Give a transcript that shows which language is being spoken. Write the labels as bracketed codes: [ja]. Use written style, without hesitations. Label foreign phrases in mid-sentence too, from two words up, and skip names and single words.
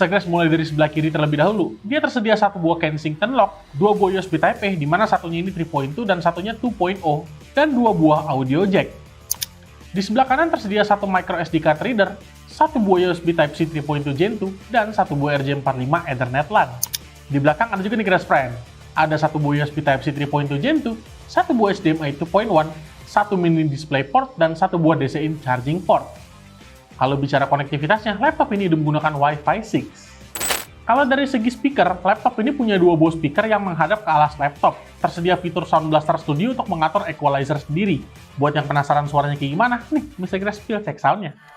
[id] Grace mulai dari sebelah kiri terlebih dahulu. Dia tersedia satu buah Kensington lock, 2 buah USB Type-A, di mana satunya ini 3.2 dan satunya 2.0, dan 2 buah [en] audio jack. [id] Di sebelah kanan tersedia satu [en] micro SD card reader, [id] satu buah USB Type-C 3.2 Gen 2, dan satu buah RJ45 Ethernet LAN. Di belakang ada juga nih Grace Friend, ada satu buah USB Type-C 3.2 Gen 2, satu buah HDMI 2.1, satu [en] mini display port, [id] dan satu buah [en] DC-in charging port. [id] Kalau bicara konektivitasnya, laptop ini menggunakan Wi-Fi 6. Kalau dari segi speaker, laptop ini punya 2 buah speaker yang menghadap ke alas laptop. Tersedia fitur Sound Blaster Studio untuk mengatur equalizer sendiri. Buat yang penasaran suaranya kayak gimana, nih Mr. Grace [en] feel check sound-nya.